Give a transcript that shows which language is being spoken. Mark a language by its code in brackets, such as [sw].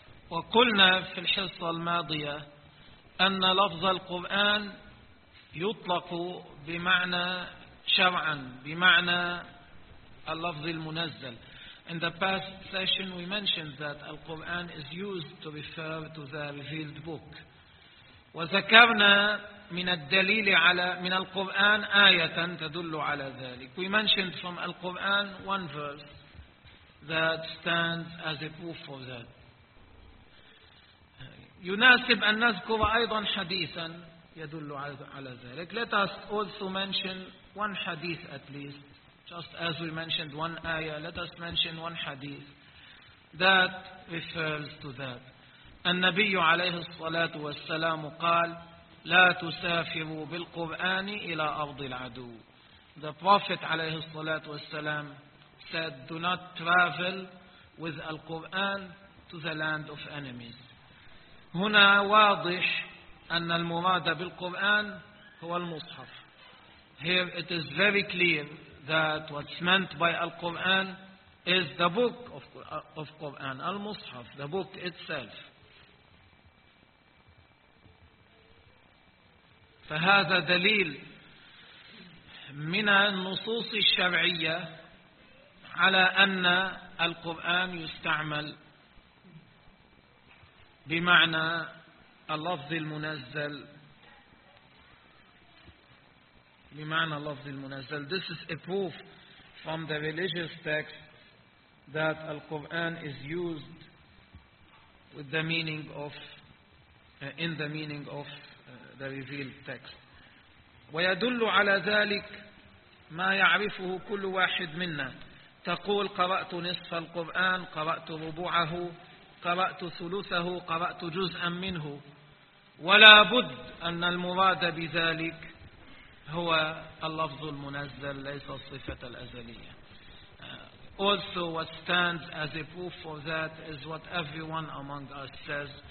[ar] وقلنا في الحصة الماضية أن لفظ القرآن يطلق بمعنى شرعا بمعنى اللفظ المنزل. [en] In the past session we mentioned that القرآن is used to refer to the revealed book. [ar] وذكرنا من الدليل على من القرآن آية تدل على ذلك. [en] We mentioned from القرآن one verse that stands as a proof for that. [ar] يناسب أن نذكر أيضا حديثا يدل على ذلك. [en] Let us also mention one hadith at least. Just as we mentioned one ayah, let us mention one hadith that refers to that. [ar] النبي عليه الصلاة والسلام قال لا تسافروا بالقرآن إلى أرض العدو. [en] The Prophet [ar] عليه الصلاة والسلام [en] said, do not travel with Al-Quran to the land of enemies. [ar] هنا واضح أن المراد بالقرآن هو المصحف. [en] Here it is very clear that what's meant by Al-Quran is the book of Quran, Al-Mushaf, the book itself. [ar] فهذا دليل من النصوص الشرعية على أن القرآن يستعمل بمعنى اللفظ المنزل بمعنى اللفظ المنزل. [en] This is a proof from the religious text that Al-Quran is used with the meaning of in the meaning of the revealed text. [ar] ويدل على ذلك ما يعرفه كل واحد منا. تقول قرأت نصف القرآن, قرأت ربعه, قرأت ثلثه, قرأت جزءا منه. ولا بد أن المراد بذلك هو اللفظ المنزل ليس الصفة الأزلية. [en] Also what stands as a proof for that is what everyone among us says.